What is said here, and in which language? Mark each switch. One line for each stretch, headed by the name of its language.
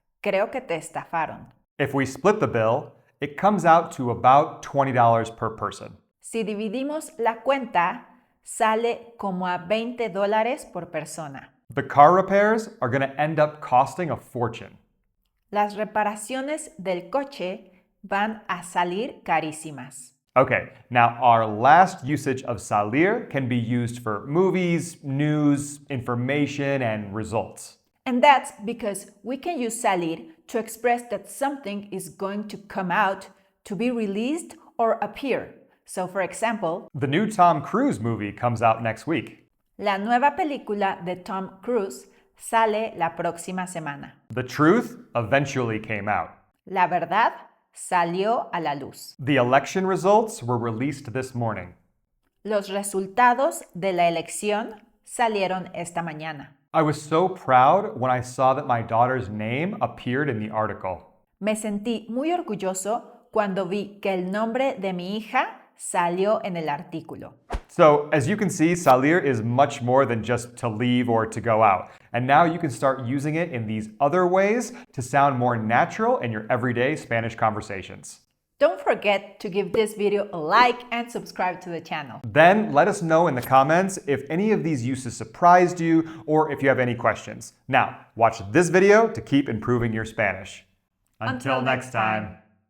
Spanish: Creo que te estafaron.
English: If we split the bill, it comes out to about $20 per person.
Spanish: Si dividimos la cuenta, sale como a $20 por persona.
English: The car repairs are going to end up costing a fortune.
Spanish: Las reparaciones del coche van a salir carísimas.
English: Okay, now our last usage of salir can be used for movies, news, information, and results. And that's because we can use salir to express that something is going to come out, to be released, or appear. So, for example, The new Tom Cruise movie comes out next week.
Spanish: la nueva película de Tom Cruise sale la próxima semana.
English: The truth eventually came out.
Spanish: La verdad salió a la luz.
English: The election results were released this morning.
Spanish: Los resultados de la elección salieron esta mañana.
English: I was so proud when I saw that my daughter's name appeared in the article.
Spanish: Me sentí muy orgulloso cuando vi que el nombre de mi hija salió en el artículo.
English: So, as you can see, salir is much more than just to leave or to go out. And now you can start using it in these other ways to sound more natural in your everyday Spanish conversations. Don't forget to give this video a like and subscribe to the channel. Then let us know in the comments if any of these uses surprised you or if you have any questions. Now, watch this video to keep improving your Spanish. Until next time.